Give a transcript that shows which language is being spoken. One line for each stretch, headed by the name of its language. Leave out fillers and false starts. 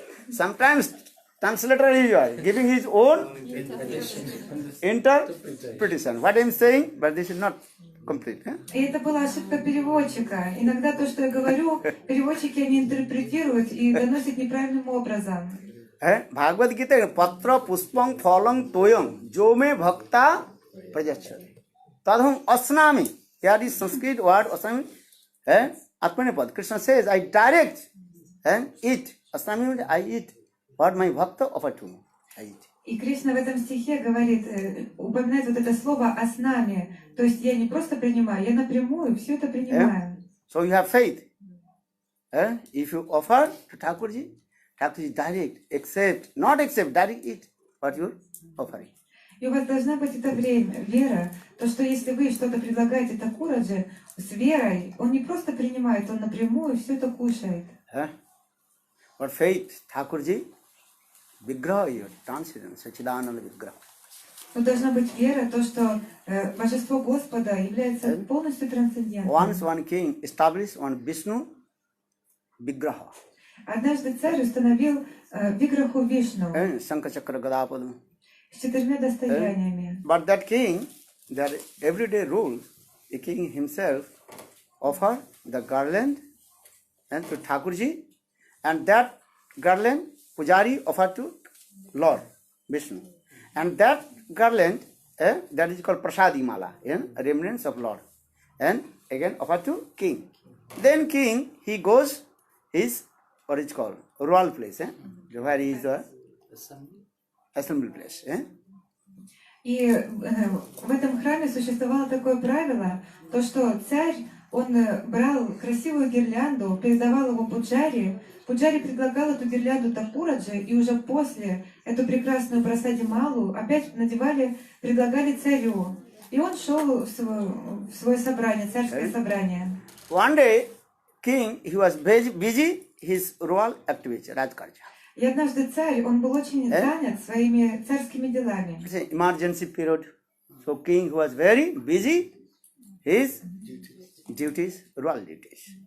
English: Sometimes translator is giving his own interpretation. What I am saying, but this is not complete.
Russian: И это была ошибка переводчика. Иногда то, что я говорю, переводчики они интерпретируют и доносят неправильным образом.
Sanskrit: Bhagavad Gita, Patra Puspam Phalang Toyam Jome Bhakta Prajachyate. Tadham Asnami.
English: Here is Sanskrit word Asnami.
Sanskrit: Atmanepad.
English: Krishna says, I direct and eat. Asnami means I eat what my bhakta offer to me. I eat.
Russian: И Кришна в этом стихе говорит, упоминает вот это слово «аснами». То есть я не просто принимаю, я напрямую все это принимаю.
English: So you have faith. If you offer to Thakurji, Thakurji direct, accept, not accept, direct eat what you're offering.
Russian: И у вас должна быть это время, вера. То, что если вы что-то предлагаете Такураджи с верой, он не просто принимает, он напрямую все это кушает.
English: But faith, Thakurji, Vigraha, your transcendence, Sachidananda Vigraha.
Russian: Но должна быть вера, то, что божество Господа является полностью трансцендентным.
English: Once one king established one Vishnu Vigraha.
Russian: Однажды царь установил Виграху Вишну
Sanskrit: Sankachakra Gadapadam.
Russian: с 4 достояниями.
English: But that king, that everyday rule, the king himself offer the garland and to Thakurji, and that garland Pujari offer to Lord Vishnu. And that garland, that is called Prasadi Mala, remnants of Lord. And again offer to king. Then king, he goes his, what is called, royal place, where he is the assembly place.
Russian: И в этом храме существовало такое правило, то что царь, он брал красивую гирлянду, передавал его Пуджари, Пуджари предлагал эту гирлянду Такураджи, и уже после эту прекрасную прасади Малу опять надевали, предлагали царю. И он шел в свое собрание, царское собрание.
English: One day, king, he was busy his royal activity, Rajkarja.
Russian: И однажды царь, он был очень занят своими царскими делами.
English: It's an emergency period. So king was very busy his duties, royal duties.